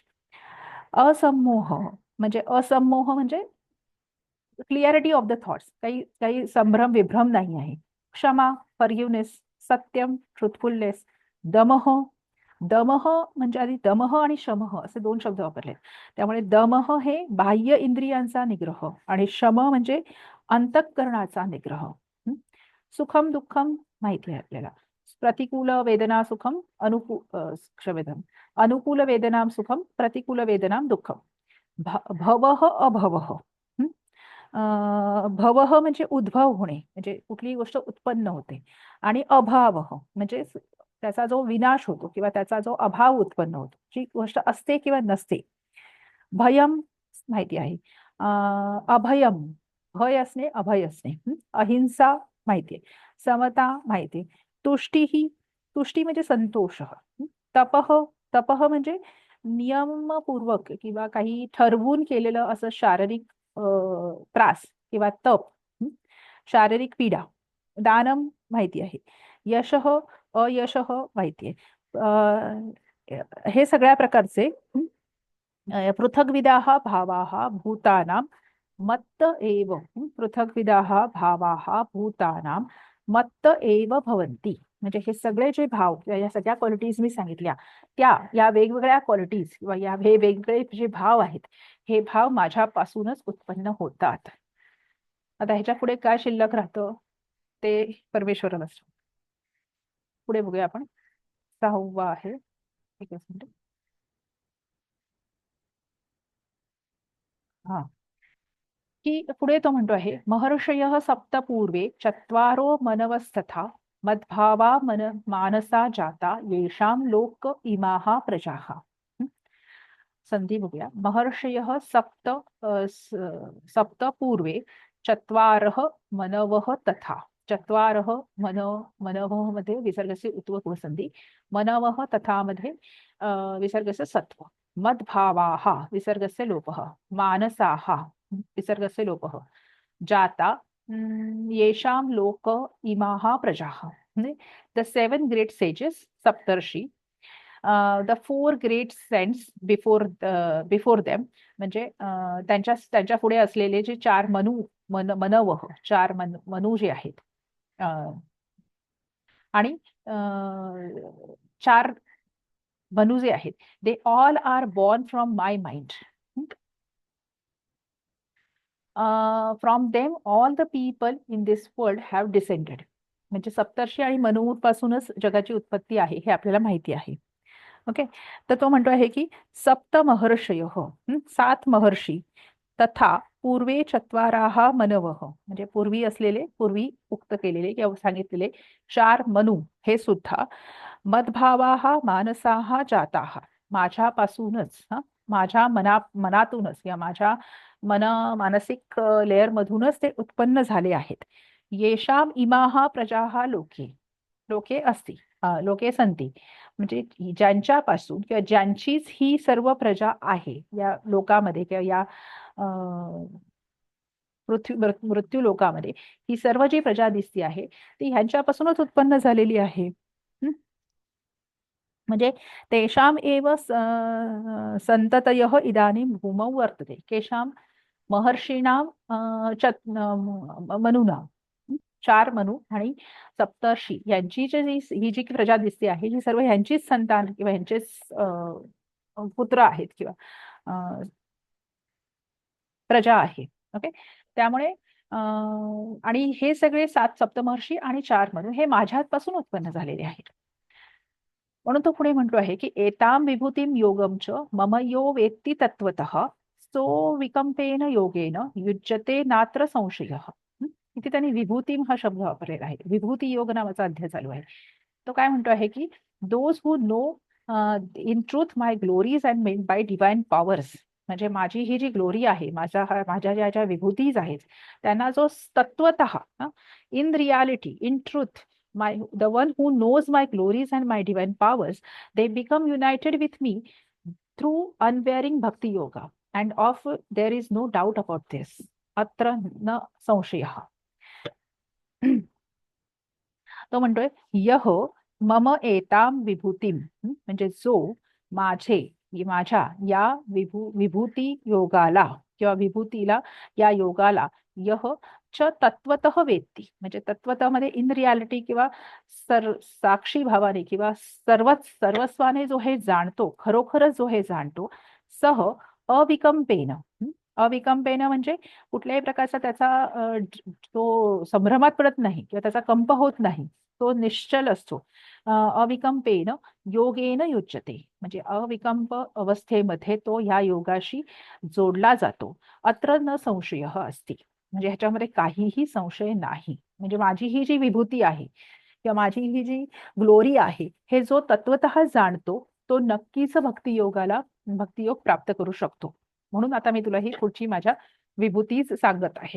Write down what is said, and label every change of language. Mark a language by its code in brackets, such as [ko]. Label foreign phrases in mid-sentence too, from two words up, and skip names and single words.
[mr] असमोह म्हणजे [en] clarity of the thoughts, [mr] काही काही संभ्रम विभ्रम नाही आहे. क्षमा, फॉरगिव्हनेस, सत्यम, ट्रुथफुलनेस. दमह, दमह म्हणजे आधी दमह आणि शमह असे दोन शब्द वापरले, त्यामुळे दमह हे बाह्य इंद्रियांचा निग्रह आणि शम म्हणजे अंतःकरणाचा निग्रह. [sa] सुखम दुःखम [mr] माहिती आहे आपल्याला. [sa] प्रतिकूल वेदना सुखम, क्षम्यतां, अनुकूल वेदनाम सुखम, प्रतिकूल वेदनाम दुःखम. भवः अभवः, [mr] भवः म्हणजे उद्भव होणे, म्हणजे कुठलीही गोष्ट उत्पन्न होते. आणि अभावः म्हणजे त्याचा जो विनाश होतो किंवा त्याचा जो अभाव उत्पन्न होतो, जी गोष्ट असते किंवा नसते. भयम माहिती आहे. अभयम भय असणे, अभय असणे. अहिंसा माहिती आहे. समता माहिती आहे. तुष्टी म्हणजे संतोष. तपः म्हणजे नियमपूर्वक किंवा काही ठरवून केलेलं असं शारीरिक त्रास किंवा तप, शारीरिक पीडा. दानम माहिती आहे. [sa] यशः अयशः [mr] माहिती आहे. हे सगळ्या प्रकारचे [sa] पृथग्विधाः भावाः भूतानां मत्त एव, पृथग्विधाः भावाः भूतानां मत्त एव भवन्ति. [mr] म्हणजे हे सगळे जे भाव किंवा या सगळ्या क्वालिटीज मी सांगितल्या त्या या वेगवेगळ्या क्वालिटीज किंवा या हे वेगवेगळे जे भाव आहेत हे भाव माझ्यापासूनच उत्पन्न होतात. आता ह्याच्या पुढे काय शिल्लक राहतं ते परमेश्वराला असतं. पुढे बघूया आपण. 6वा आहे, एक मिनिट. हा, की पुढे तो म्हणतो आहे [sa] महर्षयः सप्त पूर्वे चत्वारो मनवस्तथा मद्भावा मानसा जाता येषां लोक इमाः प्रजाः. संधी बघूया. महर्षयः सप्त पूर्वे चत्वारः मनवः तथा. चत्वारः मनवः मध्ये विसर्गस्य उत्व संधी. मनवः तथा मध्ये विसर्गस्य सत्व. मद्भावाः विसर्गस्य लोपः. मानसाः विसर्गस्य लोपः. जाता येषां लोक इमाः प्रजाः. [en] the 7 great sages, [mr] सप्तर्षी, [en] the 4 great saints before them [mr] म्हणजे त्यांच्या पुढे असलेले जे 4 मनवः, 4 मनू जे आहेत आणि 4 मनू जे आहेत, [en] they all are born from my mind. from them all the people in this world have descended. [mr] म्हणजे सप्तर्षी आणि मनू पासूनच जगाची उत्पत्ती आहे हे आपल्याला माहिती आहे. ओके, तर तो म्हणतो आहे की [sa] सप्त महर्षयः, [mr] 7 महर्षी, [sa] तथा पूर्वे चत्वाराः मनवः [mr] म्हणजे पूर्वी असलेले, पूर्वी उक्त केलेले किंवा सांगितलेले 4 मनू हे सुद्धा [sa] मद्भावाः मानसाः जाताः [mr] माझ्यापासूनच, माझ्या मनातूनच किंवा माझ्या मानसिक लेअर मधूनच ते उत्पन्न झाले आहेत. [sa] येषाम इमाः प्रजाः लोके अस्ति, लोके संती. [mr] म्हणजे ज्यांच्यापासून किंवा ज्यांचीच ही सर्व प्रजा आहे या लोकामध्ये किंवा या मृत्यू लोकामध्ये ही सर्व जी प्रजा दिसती आहे ती ह्यांच्यापासूनच उत्पन्न झालेली आहे. [sa] म्हणजे तेषाम एव संततयः इदानीं भूमौ वर्तते. केषां महर्षीणां मनूनां. [mr] 4 मनु आणि सप्तर्षी यांची ही जी प्रजा दिसते आहे ही सर्व ह्यांचीच संतान किंवा ह्यांचेच पुत्र आहेत किंवा प्रजा आहे. ओके. त्यामुळे आणि हे सगळे 7 सप्तमहर्षी आणि 4 मनु हे माझ्यापासून उत्पन्न झालेले आहेत. म्हणून तो पुढे म्हणतो आहे की [sa] एताम विभूतिम योगम च मम यो वेत्ती तत्वतः सो विकंपेन योगेन युज्यते नात्र संशयः. [mr] इथे त्यांनी विभूतिम हा शब्द वापरलेला आहे. विभूती योग नावाचा अध्याय चालू आहे. तो काय म्हणतो आहे की [en] those who know in truth my glories and made by divine powers, [mr] म्हणजे माझी ही जी ग्लोरी आहे, माझ्या ज्या विभूतीज आहेत त्यांना जो तत्वतः [en] in reality in truth the one who knows my glories and my divine powers, they become united with me through unwearing bhakti yoga, and of there is no doubt about this. [sa] अत्र न संशयः. [mr] तो म्हणतोय [sa] यह मम एताम विभूतिम, [mr] म्हणजे जो माझ्या या विभूती योगाला किंवा विभूतीला या योगाला [sa] यह च तत्वतः वेत्ती, [mr] म्हणजे तत्वतः मध्ये [en] in reality [mr] किंवा साक्षी भावाने किंवा सर्वस्वाने जो हे जाणतो, खरोखरच जो हे जाणतो, [sa] सह अविकंपेन. [mr] अविकंपेन म्हणजे कुठल्याही प्रकारचा त्याचा तो संभ्रमात पडत नाही किंवा त्याचा कंप होत नाही, तो निश्चल असतो. [sa] अविकंपेन योगेन युज्यते, [mr] म्हणजे अविकंप अवस्थेमध्ये तो ह्या योगाशी जोडला जातो. [sa] अत्र न संशयः अस्ति, [mr] म्हणजे ह्याच्यामध्ये काहीही संशय नाही. म्हणजे माझी ही जी विभूती आहे किंवा माझी ही जी ग्लोरी आहे हे जो तत्वतः जाणतो तो नक्कीच भक्तियोग प्राप्त करू शकतो. म्हणून आता मी तुला ही पुढची माझ्या विभूतीच सांगत आहे.